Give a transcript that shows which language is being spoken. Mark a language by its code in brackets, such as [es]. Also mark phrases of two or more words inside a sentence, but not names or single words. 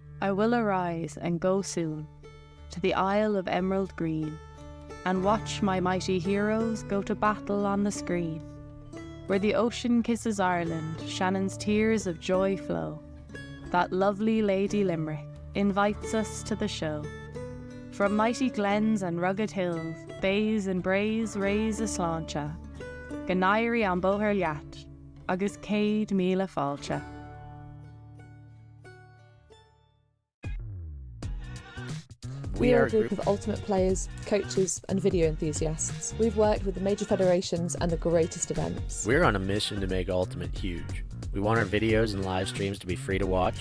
[en] I will arise and go soon to the Isle of Emerald Green, and watch my mighty heroes go to battle on the screen. Where the ocean kisses Ireland, Shannon's tears of joy flow. That lovely Lady Limerick invites us to the show. From mighty glens and rugged hills, bays and braes raise a sláinte. [ga] Ganairi an bóthar leat, agus céad míle fáilte. [en] We are a group of ultimate players, coaches and video enthusiasts. We've worked with the major federations and the greatest events. We're on a mission to make Ultimate huge. We want our videos and live streams to be free to watch.